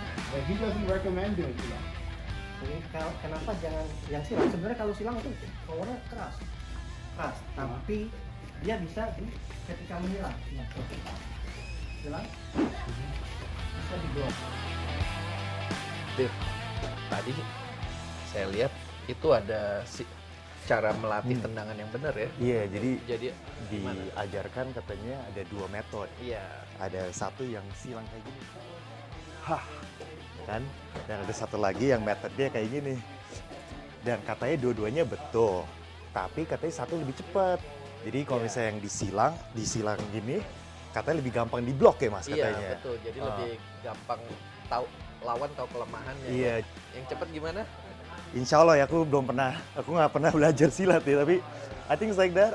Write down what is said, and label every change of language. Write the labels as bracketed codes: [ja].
[en] He doesn't recommend doing silang. [id] Jadi kenapa jangan yang silang? Sebenarnya kalau silang itu powernya keras, tapi dia bisa ketika menyerang. Silang bisa diblok. Tadi saya lihat itu ada cara melatih tendangan yang benar ya. Iya, jadi gimana? diajarkan katanya ada dua metode. Iya. Ada satu yang silang kayak gini. Hah, kan? Dan ada satu lagi yang metodenya kayak gini. Dan katanya dua-duanya betul. Tapi katanya satu lebih cepat. Jadi kalau misalnya yang disilang gini, katanya lebih gampang diblok ya Mas katanya. Iya, betul. Jadi lebih gampang lawan tahu kelemahannya. Iya. Yang cepat gimana? Insya Allah ya, aku nggak pernah belajar silat ya, tapi [en] I think it's like that.